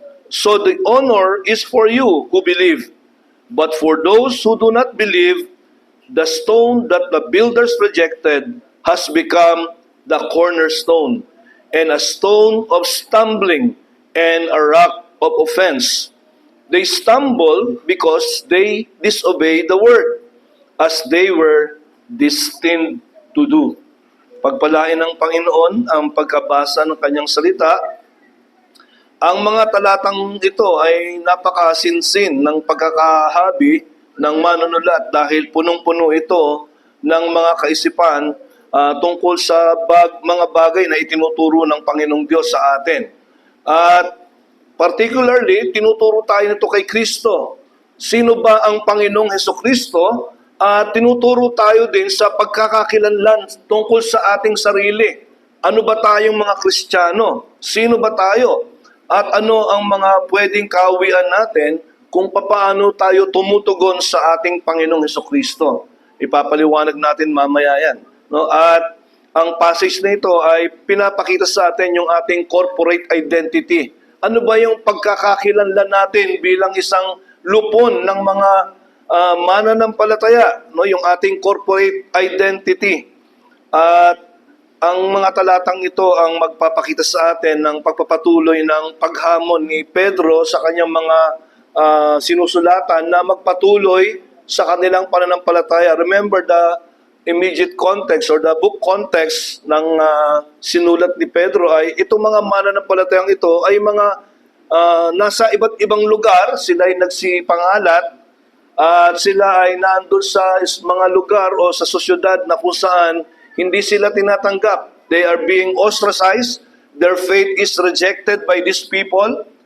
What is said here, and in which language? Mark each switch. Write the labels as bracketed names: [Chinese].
[English] So the honor is for you who believe. But for those who do not believe, the stone that the builders rejected has become the cornerstone, and a stone of stumbling and a rock of offense. They stumble because they disobey the word, as they were destined to do. [Filipino] Pagpalain ng Panginoon ang pagkabasa ng kanyang salita. Ang mga talatang ito ay napakasinsin ng pagkakahabi ng manunulat dahil punong-puno ito ng mga kaisipan tungkol sa mga bagay na itinuturo ng Panginoong Diyos sa atin. At particularly, tinuturo tayo nito kay Kristo. Sino ba ang Panginoong Hesukristo? At tinuturo tayo din sa pagkakakilanlan tungkol sa ating sarili. Ano ba tayong mga Kristiyano? Sino ba tayo? At ano ang mga pwedeng kawian natin kung paano tayo tumutugon sa ating Panginoong Hesukristo. Ipapaliwanag natin mamaya yan. No? At ang passage na ito ay pinapakita sa atin yung ating corporate identity. Ano ba yung pagkakakilanlan natin bilang isang lupon ng mga mananampalataya, no? Yung ating corporate identity. At ang mga talatang ito ang magpapakita sa atin ng pagpapatuloy ng paghamon ni Pedro sa kanyang mga sinusulatan na magpatuloy sa kanilang pananampalataya. [English] Remember the immediate context or the book context [Filipino] ng sinulat ni Pedro ay itong mga mananampalatayang ito ay mga nasa iba't ibang lugar, sila ay nagsipangalat at sila ay nandun sa mga lugar o sa sosyedad na kung saan hindi sila tinatanggap. [English] They are being ostracized. Their faith is rejected by these people.